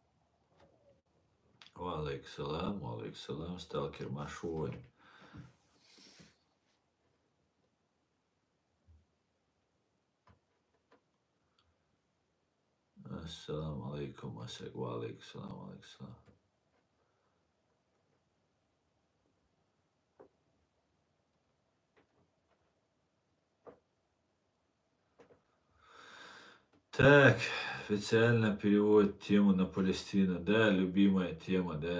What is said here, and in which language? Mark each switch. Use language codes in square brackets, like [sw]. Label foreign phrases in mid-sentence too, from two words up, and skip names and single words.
[ar] عليكم السلام, сталкер Машуэль. السلام عليكم، عليكم السلام. [ru] Так, официально переводит тему на Палестину. Да, любимая тема, да.